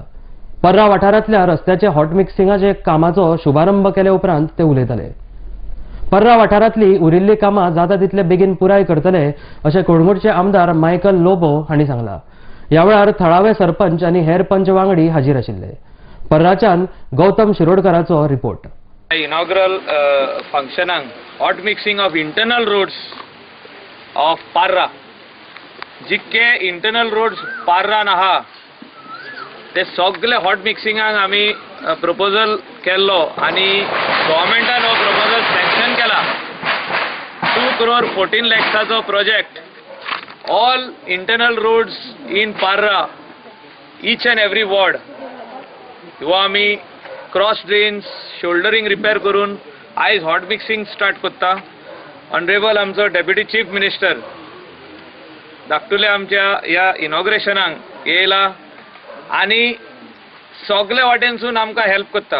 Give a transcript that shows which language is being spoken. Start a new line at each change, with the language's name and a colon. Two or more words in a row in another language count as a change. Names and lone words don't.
Konkani: पर्रा वाठारांतल्या रस्त्याचे
English: hot mixingाचे
Konkani: कामाचो शुभारंभ केले उपरांत ते उलयताले. पर्रा वाठारांतली उरिल्लीं कामां जाता तितले बेगीन पुराय करतले अशें कोळंगूटचे आमदार मायकल लोबो हांणी सांगलां. ह्या वेळार थळावे सरपंच आनी हेर पंच वांगडी हाजीर आशिल्ले. पर्राच्यान गौतम शिरोडकराचो रिपोर्ट.
English: Inaugural function hot mixing of internal roads of Parra.
Konkani: जितके
English: internal roads
Konkani: Parra आहा ते सगळे
English: hot mixing
Konkani: आमी proposal केल्लो आणि गव्हर्नमेंटान हो
English: proposal sanction
Konkani: केला.
English: 2 crore 14 lakhsचो project. All internal roads in Parra, each and every ward.
Konkani: ह्यो आमी
English: cross drains
Konkani: शोल्डरिंग रिपेर करून आयज
English: hot mixing start
Konkani: करता. ऑनरेबल आमचो
English: deputy chief minister
Konkani: धाकटुले आमच्या ह्या इनॉग्रेशनाक येयला आनी सगळे वाटेनसून आमकां हेल्प करता.